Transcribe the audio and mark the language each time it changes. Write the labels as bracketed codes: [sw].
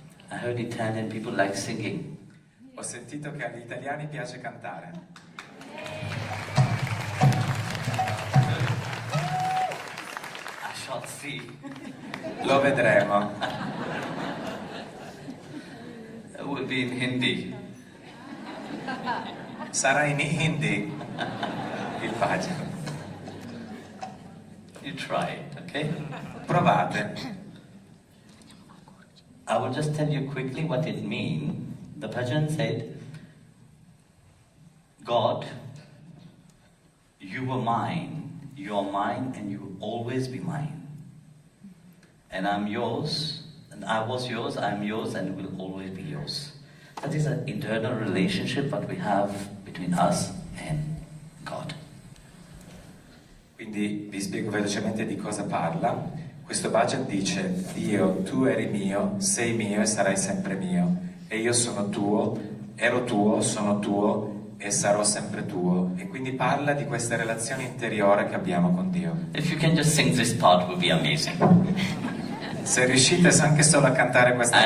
[en] heard Italian people like singing. [it] Ho sentito che agli italiani piace cantare. [en] I shall see. [it] Lo vedremo. [en] It will be in Hindi. [it] Sarà in Hindi il bhajan. [en] You try it, okay? [it] Provate. [en] I will just tell you quickly what it means. The bhajan said, God, you were mine, you are mine, and you will always be mine. And I'm yours, and I was yours, I'm yours, and will always be yours. That is an internal relationship that we have between us and God. [it] Quindi vi spiego velocemente di cosa parla. Questo bhajan dice: Dio, tu eri mio, sei mio e sarai sempre mio. E io sono tuo, ero tuo, sono tuo e sarò sempre tuo. E quindi parla di questa relazione interiore che abbiamo con Dio. [en] If you can just sing this part, it would be amazing. [it] Se riuscite anche solo a cantare questa